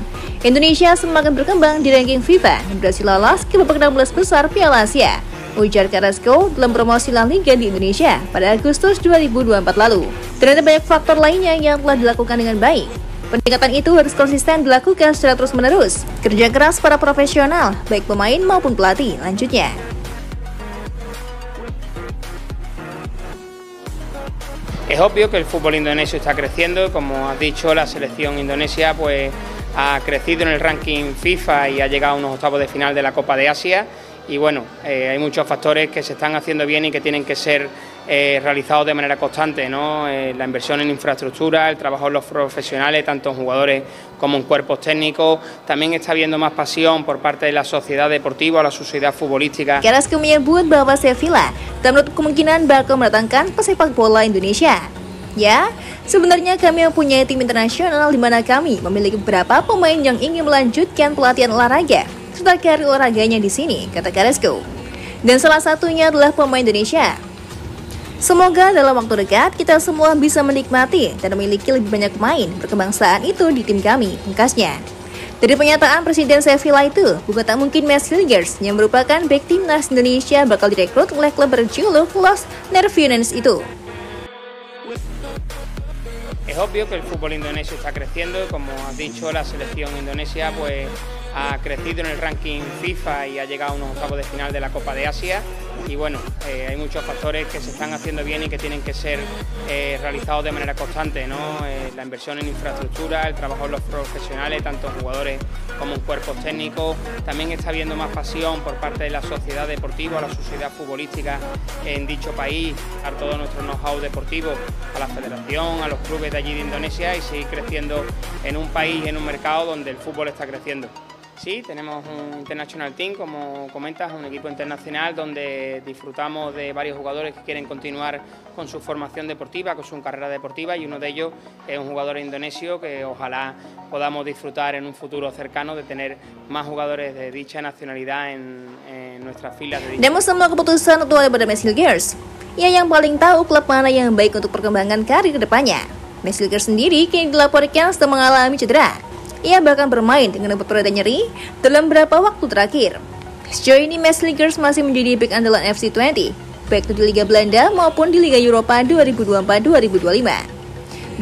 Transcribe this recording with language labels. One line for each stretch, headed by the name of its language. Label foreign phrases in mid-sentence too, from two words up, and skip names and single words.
Indonesian: Indonesia semakin berkembang di ranking FIFA dan berhasil lolos ke babak 16 besar Piala Asia, ujar Carrasco dalam promosi La Liga di Indonesia pada Agustus 2024 lalu. Ternyata banyak faktor lainnya yang telah dilakukan dengan baik. Peningkatan itu harus konsisten dilakukan secara terus-menerus. Kerja keras para profesional, baik pemain maupun pelatih, lanjutnya.
Spanish: Es obvio que el fútbol indonesio está creciendo, como has dicho, la selección indonesia pues ha crecido en el ranking FIFA y ha llegado a unos octavos de final de la Copa de Asia. Y bueno, hay muchos factores que se están haciendo bien y que tienen que ser realizados de manera constante, ¿no? La inversión en infraestructura, el trabajo de los profesionales, tanto en jugadores como en cuerpos técnicos. También está habiendo más pasión por parte de la sociedad deportiva o la sociedad futbolística.
Indonesian: Carrasco menyebut bahwa Sevilla tak menutup kemungkinan bakal mendatangkan pesepak bola Indonesia. Ya, sebenarnya kami mempunyai tim internasional di mana kami memiliki beberapa pemain yang ingin melanjutkan pelatihan olahraga serta karir olahraganya di sini, kata Carrasco. Dan salah satunya adalah pemain Indonesia. Semoga dalam waktu dekat kita semua bisa menikmati dan memiliki lebih banyak pemain berkebangsaan itu di tim kami, pungkasnya. Dari pernyataan Presiden Sevilla itu, bukan tak mungkin Messi Hilgers yang merupakan bek timnas Indonesia bakal direkrut oleh klub berjuluk Los Nervionians itu.
Spanish: Es obvio que el fútbol indonesio está creciendo, como has dicho, la selección indonesia pues ha crecido en el ranking FIFA y ha llegado a unos octavos de final de la Copa de Asia. Y bueno, hay muchos factores que se están haciendo bien y que tienen que ser realizados de manera constante, ¿no? La inversión en infraestructura, el trabajo de los profesionales, tanto en jugadores como en cuerpos técnicos. También está habiendo más pasión por parte de la sociedad deportiva, la sociedad futbolística en dicho país, dar todo nuestro know-how deportivo a la federación, a los clubes de allí de Indonesia y seguir creciendo en un país, en un mercado donde el fútbol está creciendo. Sí, tenemos un
English: International Team,
Spanish: como comentas, un equipo internacional donde disfrutamos de varios jugadores que quieren continuar con su formación deportiva, con su carrera deportiva, y uno de ellos es un jugador indonesio que ojalá podamos disfrutar en un futuro cercano de tener más jugadores de dicha nacionalidad en nuestras filas.
Indonesian: Dan semua keputusan itu ada pada Messi Hilgers. Ia yang paling tahu klub mana yang baik untuk perkembangan karir kedepannya. Messi Hilgers sendiri kini dilaporkan sedang mengalami cedera. Ia bahkan bermain dengan obat pereda nyeri dalam beberapa waktu terakhir. Sejauh ini Messi Hilgers masih menjadi bek andalan FC20, baik di Liga Belanda maupun di Liga Eropa 2024-2025.